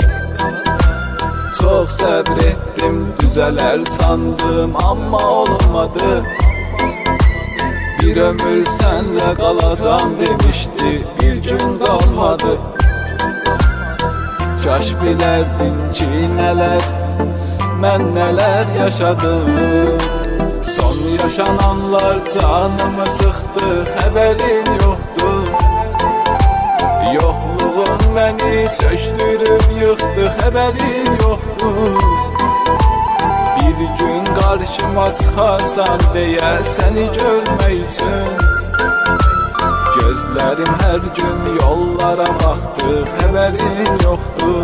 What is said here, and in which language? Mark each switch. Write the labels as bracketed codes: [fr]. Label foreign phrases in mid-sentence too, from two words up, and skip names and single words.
[az] Çox səbr etdim, düzələr sandım, amma olmadı. Bir ömür sənlə qalacam demişdi, bir gün qalmadı. Kaş bilərdin ki nələr, mən nələr yaşadım. [tr] Son yaşananlar canımı sıktı, haberin yoktu. Yokluğun beni çöktürüp yıktı, haberin yoktu. Bir gün karşıma çıkarsan diye seni görmek için gözlerim her gün yollara baktı, haberin yoktu.